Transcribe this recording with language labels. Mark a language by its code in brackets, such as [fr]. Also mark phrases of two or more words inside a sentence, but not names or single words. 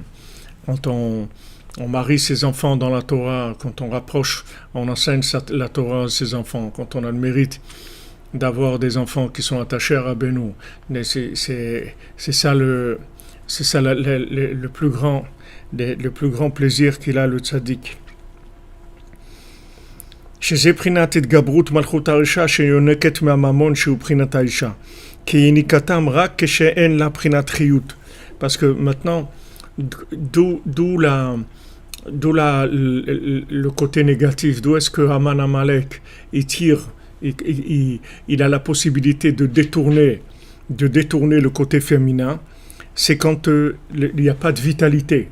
[fr] Quand on marie ses enfants dans la Torah, quand on rapproche, on enseigne la Torah à ses enfants, quand on a le mérite d'avoir des enfants qui sont attachés à Rabbeinu. C'est ça le plus grand plaisir qu'il a, le tzaddik. [he] שזה בחינת התגברות מלכות האישה שיונקת מהממון שהוא בחינת האישה. כי היא ניקתם רק כשאין לה בחינת חיות. [fr] Parce que maintenant, d'où le côté négatif, d'où est-ce que Haman Amalek, il tire, il a la possibilité de détourner le côté féminin, c'est quand il n'y a pas de vitalité.